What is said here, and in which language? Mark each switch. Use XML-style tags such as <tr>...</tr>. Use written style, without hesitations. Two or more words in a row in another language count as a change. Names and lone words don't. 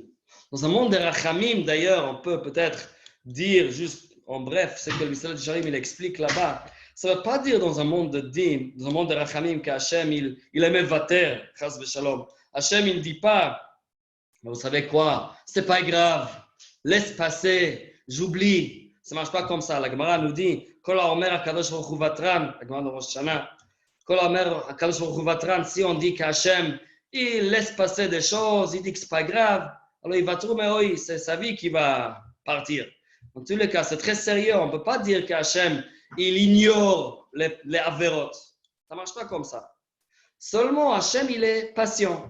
<fr>Dans un monde de rachamim, d'ailleurs, on peut peut-être dire juste en bref, ce que le Mishnah Jarim il explique là-bas. Ça ne veut pas dire dans un monde de din, dans un monde de rachamim, qu'Hachem il aimait vater,</fr> <he>חס ושלום.</he> <fr>Hachem il ne dit pas, vous savez quoi, c'est pas grave, laisse passer, j'oublie. Ça ne marche pas comme ça. La Gemara nous dit,</fr> <he>כל האומר הקדוש ברוך הוא ותרן,</he> <fr>la Gemara de Rosh Hashanah,</fr> <he>כל האומר הקדוש ברוך הוא ותרן,</he> <fr>si on dit qu'Hachem il laisse passer des choses, il dit que ce n'est pas grave, alors il va trouver, oui, c'est sa vie qui va partir. En tous les cas, c'est très sérieux. On ne peut pas dire qu'Hachem, il ignore les avérotes. Ça ne marche pas comme ça. Seulement, Hachem, il est patient.</fr>